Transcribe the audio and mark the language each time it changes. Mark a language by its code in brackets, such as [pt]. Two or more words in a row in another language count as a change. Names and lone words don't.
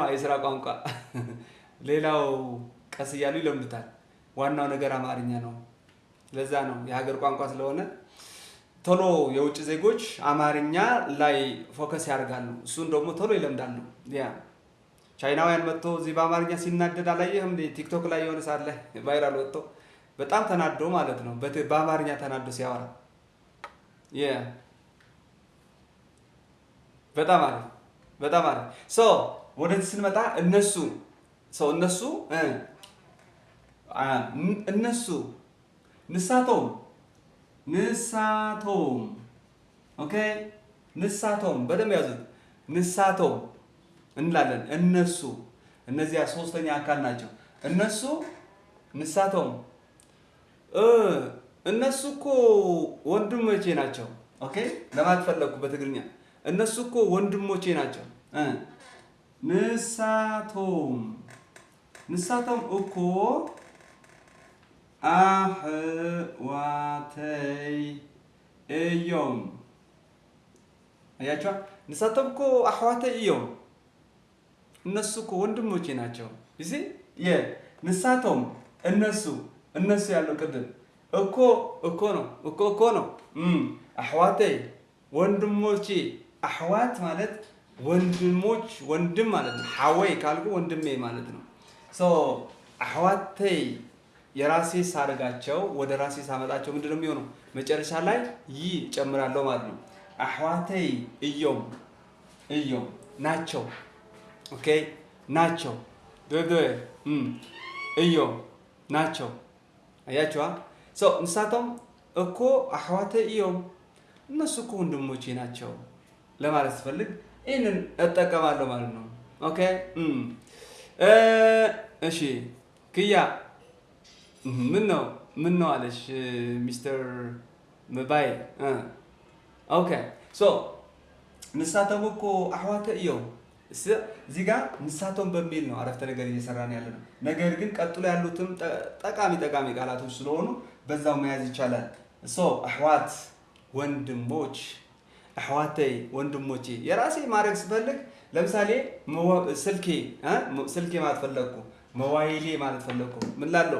[am] የስራ ቋንቋ። ሌላው ቀስ እያሉ ይለምዱታል። ዋናው ነገር አማርኛ ነው። ለዛ ነው የሀገር ቋንቋ ስለሆነ ቶሎ የውጭ ዜጎች አማርኛ ላይ ፎከስ ያደርጋሉ። እሱን ደግሞ ቶሎ ይለምዳሉ። ያ ቻይናውያን መጥቶ እዚህ በአማርኛ ሲናደድ አላየህም? ቲክቶክ ላይ የሆነ ሰዓት ላይ ቫይራል ወጥቶ በጣም ተናዶ ማለት ነው በአማርኛ ተናዶ ሲያወራ በጣም አሪፍ። ወደዚህ ስንመጣ እነሱ ንሳቶም ኦኬ፣ ንሳቶም በደንብ ያዙት። ንሳቶም እንላለን። እነዚያ ሶስተኛ አካል ናቸው። ንሳቶም እነሱ እኮ ወንድሞቼ ናቸው። ኦኬ ለማለት ፈለኩ በትግርኛ እነሱ እኮ ወንድሞቼ ናቸው። [ti] ንሳቶም እኮ አሕዋተይ እዮም። [am] አያችኋ? [ti] ንሳቶም እኮ አሕዋተይ እዮም። [am] እነሱ እኮ ወንድሞቼ ናቸው። እሺ ንሳቶም እነሱ ያለው ቅድም እኮ ነው። አሕዋተይ ወንድሞቼ። አሕዋት ማለት ወንድሞች፣ ወንድም ማለት ነው። ሐወይ ካልኩ ወንድሜ ማለት ነው። አሕዋተይ የራሴ ሳደርጋቸው ወደ ራሴ ሳመጣቸው ምንድን ነው የሚሆነው? መጨረሻ ላይ ጨምራለሁ ማለት ነው። [ti] አሕዋተይ እዮም [am] ናቸው። ኦኬ ናቸው። እዮም ናቸው። አያችኋ? [ti] ንሳቶም እኮ አሕዋተይ እዮም። [am] እነሱ እኮ ወንድሞቼ ናቸው ለማለት ስፈልግ ይህንን እጠቀማለሁ ማለት ነው። ኦኬ እሺ ክያ ምን ነው አለሽ ሚስተር ሞባይል። ኦኬ [ti] ንሳቶም እኮ አሕዋተይ እዮም። [am] እዚህ ጋር ንሳቶም በሚል ነው አረፍተ ነገር እየሰራን ያለ ነው። ነገር ግን ቀጥሎ ያሉትም ጠቃሚ ቃላቶች ስለሆኑ በዛው መያዝ ይቻላል። አሕዋት ወንድሞች፣ አሕዋተይ ወንድሞቼ። የራሴ ማድረግ ስፈልግ ለምሳሌ ስልኬ ማለት ፈለግኩ፣ ሞባይሌ ማለት ፈለግኩ። ምን ላለው?